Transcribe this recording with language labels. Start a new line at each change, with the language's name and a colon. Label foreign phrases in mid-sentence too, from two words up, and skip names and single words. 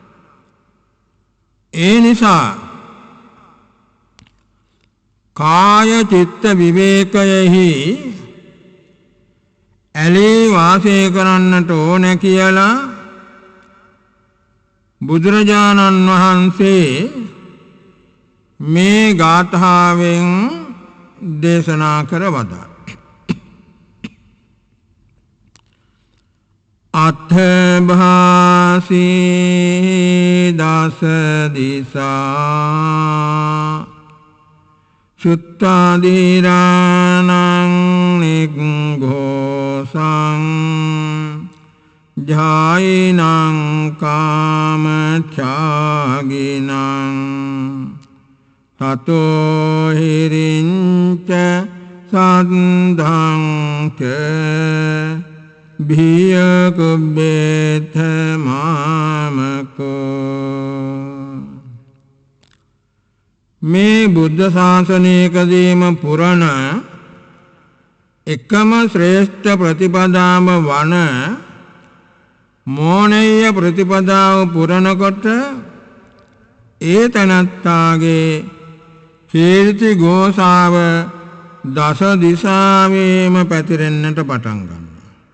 Sinhala: ඒ නිසා කාය චිත්ත විවේකයෙහි ඇලී වාසය කරන්නට ඕන කියලා බුදුරජාණන් වහන්සේ මේ ගාථාවෙන් දේශනා කර වදාළා.
Pali: අත්ථභාසී දස දිසා සුත්තාදීරාණං නිග්ඝෝසං ජායිනං කාමචාගිනං තතෝ හිරින්ච සද්ධං ච භියකුබ්බේත මාමකෝ.
Sinhala: මේ බුද්ධ ශාසනයකදීම පුරණ එකම ශ්‍රේෂ්ඨ ප්‍රතිපදාව වන මෝනීය ප්‍රතිපදාව පුරණකොට ඒ තනත්තාගේ කීර්ති ഘോഷාව දස දිසාවෙම පැතිරෙන්නට පටන් ගන්නවා.